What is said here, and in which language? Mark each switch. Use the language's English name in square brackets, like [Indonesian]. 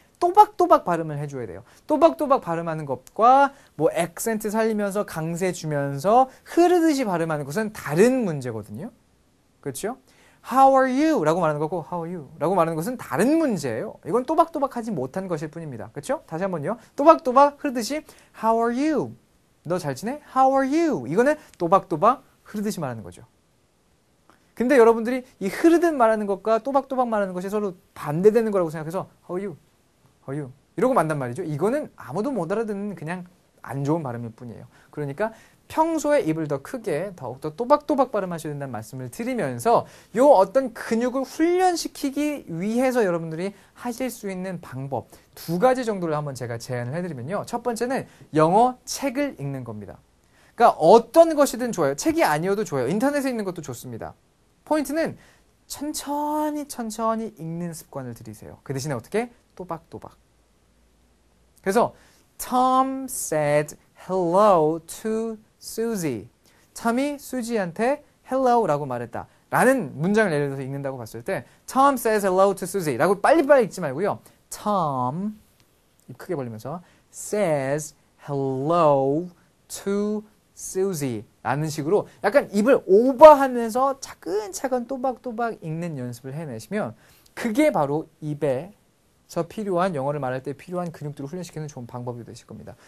[Korean] 또박또박 발음을 해줘야 돼요. 또박또박 발음하는 것과 뭐 액센트 살리면서 강세 주면서 흐르듯이 발음하는 것은 다른 문제거든요. 그렇죠? [English] How are you? [Korean] 라고 말하는 거고 [English] How are you? [Korean] 라고 말하는 것은 다른 문제예요. 이건 또박또박하지 못한 것일 뿐입니다. 그렇죠? 다시 한번요. 또박또박 흐르듯이 [English] How are you? [Korean] 너 잘 지내? [English] How are you? [Korean] 이거는 또박또박 흐르듯이 말하는 거죠. 근데 여러분들이 이 흐르듯 말하는 것과 또박또박 말하는 것이 서로 반대되는 거라고 생각해서 [English] How are you? How are you? [Korean] 이러고 만단 말이죠. 이거는 아무도 못 알아듣는 그냥 안 좋은 발음일 뿐이에요. 그러니까 평소에 입을 더 크게 더욱더 또박또박 발음하셔야 된다는 말씀을 드리면서 요 어떤 근육을 훈련시키기 위해서 여러분들이 하실 수 있는 방법 2가지 정도를 한번 제가 제안을 해드리면요. 첫 번째는 영어 책을 읽는 겁니다. 그러니까 어떤 것이든 좋아요. 책이 아니어도 좋아요. 인터넷에 있는 것도 좋습니다. 포인트는 천천히 읽는 습관을 들이세요. 그 대신에 어떻게? 또박또박. 그래서 [English] Tom said hello to Susie. [Korean] 톰이 수지한테 hello라고 말했다. 라는 문장을 예를 들어서 읽는다고 봤을 때 [English] Tom says hello to Susie [Korean] 라고 빨리빨리 읽지 말고요. Tom 입 크게 벌리면서 [English] says hello to Susie [Korean] 라는 식으로 약간 입을 오버하면서 차근차근 또박또박 읽는 연습을 해내시면 그게 바로 입에서 필요한 영어를 말할 때 필요한 근육들을 훈련시키는 좋은 방법이 되실 겁니다.